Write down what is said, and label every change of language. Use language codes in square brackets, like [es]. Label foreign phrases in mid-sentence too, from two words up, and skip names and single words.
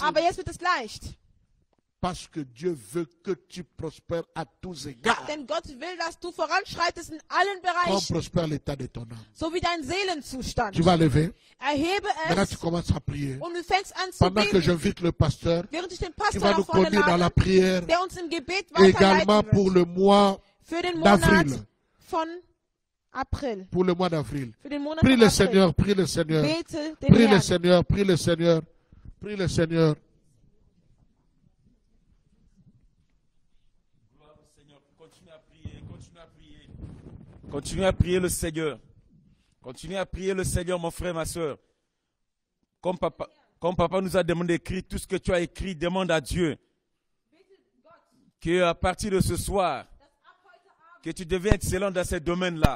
[de] Aber jetzt wird es leicht. [fr] Parce que Dieu veut que tu prospères à tous égards. [de] Denn Gott will, dass du voranschreitest in allen [fr] Comme [de] Bereichen, [fr] prospère l'état de ton âme. [de] so wie dein Seelenzustand. [fr] Tu vas lever. [de] Erhebe [fr] Maintenant, [de] es [fr] tu commences à prier. [de] und du fängst an zu [fr] Pendant que [de] beten, [fr] j'invite le pasteur, [de] während ich den [fr] qui [de] Pastor [fr] va nous [de] nach vorne [fr] conduire dans la [de] lade, [fr] prière, [de] der uns im Gebet [fr] également [de] weiterleiten [fr] pour [de] wird. [fr] le mois [de] Für den [fr] d'avril. [de] Monat von April. [fr] Pour le mois d'avril. [de] Für den Monat [fr] Prie [de] von [fr] le [de] April. [fr] Seigneur, prie le Seigneur. [de] Bete den [fr] Prie le [de] Herrn. [fr] Seigneur, prie le Seigneur. Prie le Seigneur. Gloire au Seigneur. Continue à prier, continue à prier. Continue à prier le Seigneur. Continue à prier le Seigneur, mon frère, ma soeur. Comme papa nous a demandé d'écrire tout ce que tu as écrit, demande à Dieu qu'à partir de ce soir, que tu deviens excellent dans ces domaines-là.